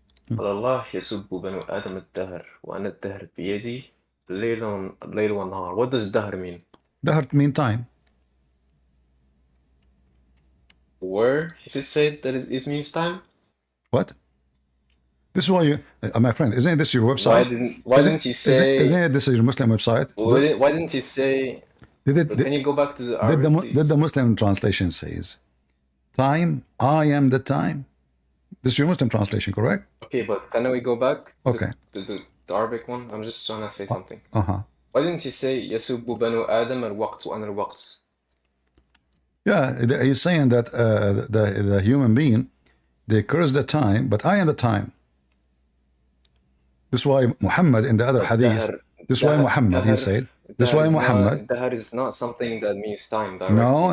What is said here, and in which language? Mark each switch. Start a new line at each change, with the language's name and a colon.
Arabic: قال الله يسب بنو آدم الدهر وأنا الدهر بيدي الليل والنهار.
English: What does dahr mean? Dahr mean time. Where is it said that it means time? What? This is why you, my friend, isn't this your website? Why didn't you say? Isn't this your Muslim website? Why didn't you say? Can you go back to the Arabic, please? Did the Muslim translation says, time, I am the time? This is your Muslim translation, correct? Okay, but can we go back Okay. to the Arabic one? I'm just trying to say something. Uh-huh. Why didn't you say
Arabic: يسب بنو آدم الوقت وأنا الوقت?
English: Yeah, he's saying that the human being, they curse the time, but I am the time. This is why Muhammad in the other hadith, this is why Muhammad, he said, this is why Muhammad. Dahr is not something that means time directly. No.